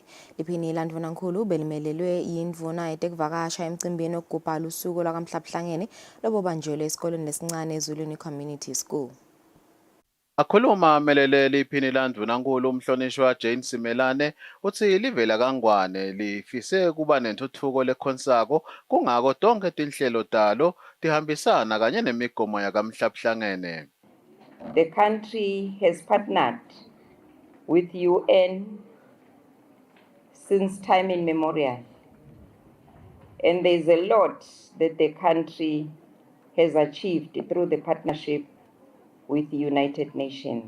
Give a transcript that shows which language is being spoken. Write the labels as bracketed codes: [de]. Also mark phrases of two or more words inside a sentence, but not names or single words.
[ss] Liphini landvunankulu belimelelwe yindvuna yetekuvakasha emcimbini wokugubha usuku lwakamhlabuhlangene lobubanjelwe esikoleni lesincane eZulwini Community School. Akhuluma melele liphini landvunankulu umhlonishwa Jane Simelane uthi livela kangwane lifise kuba nentuthuko lekhonsako kungako tonke tinhlelo talo tihambisana kanye nemigomo yakamhlabuhlangene. [en] The country has partnered with UN since time immemorial, and there's a lot that the country has achieved through the partnership with the United Nations.